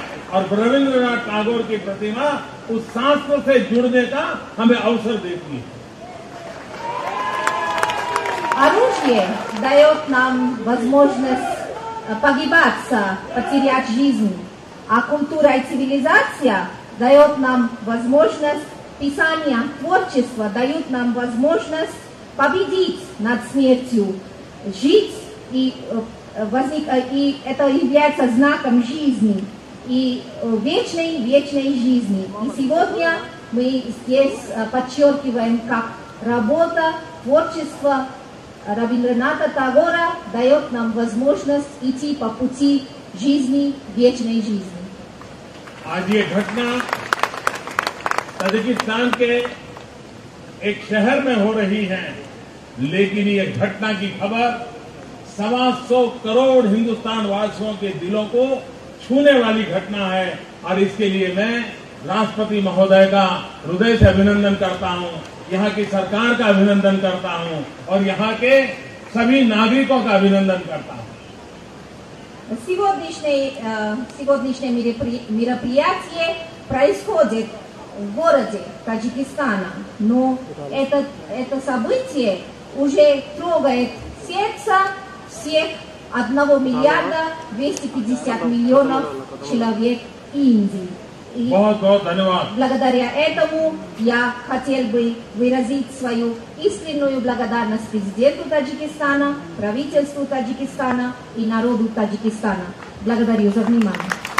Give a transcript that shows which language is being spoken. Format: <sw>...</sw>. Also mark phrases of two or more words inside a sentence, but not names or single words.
<hi>और रविंद्रनाथ टैगोर की प्रतिमा उस शास्त्र से जुड़ने का हमें अवसर देती है।</hi> <ru>Оружие дает нам возможность погибаться, потерять жизнь, а культура и цивилизация дает нам возможность, писание, творчество дают нам возможность победить над смертью, жить, и это является знаком жизни, и вечной жизни. И сегодня мы здесь подчеркиваем, как работа, творчество Рабиндраната Тагора дает нам возможность идти по пути жизни, вечной жизни.</ru> <hi>आज ये घटना ताजिकिस्तान के एक शहर में हो रही है, लेकिन ये घटना की खबर 125 करोड़ हिंदुस्तान वासियों के दिलों को छूने वाली घटना है और इसके लिए मैं राष्ट्रपति महोदय का हृदय से अभिनंदन करता हूं, यहाँ की सरकार का अभिनंदन करता हूं और यहाँ के सभी नागरिकों का अभिनंदन करता हूं.</hi> <ru>Сегодняшнее мероприятие происходит в городе Таджикистана, но это событие уже трогает сердце всех 1 миллиарда 250 миллионов человек Индии. И</ru> <hi>बहुत धन्यवाद.</hi> <ru>Благодаря этому я хотел бы выразить свою искреннюю благодарность президенту Таджикистана, правительству Таджикистана и народу Таджикистана. Благодарю за внимание.</ru>